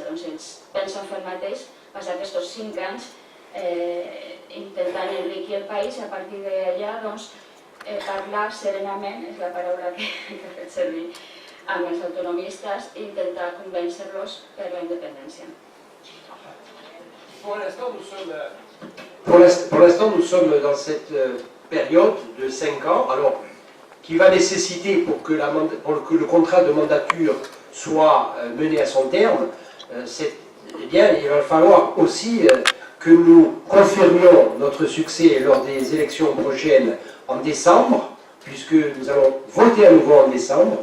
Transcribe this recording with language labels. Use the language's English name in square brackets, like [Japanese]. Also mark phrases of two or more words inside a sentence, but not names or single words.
[Catalan] Ells pensen fer el mateix, passar aquests 5 anys intentant enriquir el país i a partir d'allà parlar serenament, és la paraula que he fet servir, amb els autonomistes i intentar convèncer-los per la independència. [French] Pour l'instant, nous sommes dans cette période de 5 ans, alors qui va nécessiter pour que le contrat de mandature soit mené à son terme, eh bien, il va falloir aussi que nous confirmions notre succès lors des élections prochaines en décembre, puisque nous allons voter à nouveau en décembre.